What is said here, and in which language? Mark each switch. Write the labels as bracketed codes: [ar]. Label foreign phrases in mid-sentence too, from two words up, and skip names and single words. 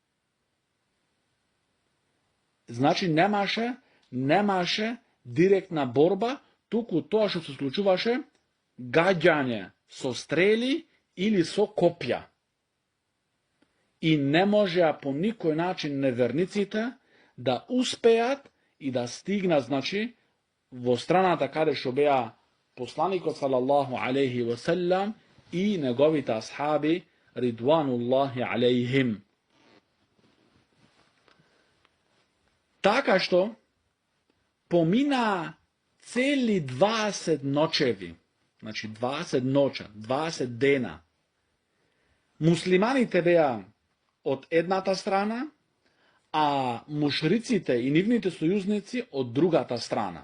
[mk] Значи немаше директна борба, туку тоа што се случуваше гаѓање со стрели или со копја. И не можеа по никој начин неверниците да успеат и да стигнат, значи, во страната каде што беа посланикот [ar] صلى الله عليه وسلم [mk] и неговите асхаби [ar] رضوان الله عليهم. [mk] Така што помина цели 20 ночеви, значи 20 ноќа, 20 дена. Муслиманите беа од едната страна, а мушриците и нивните сојузници од другата страна.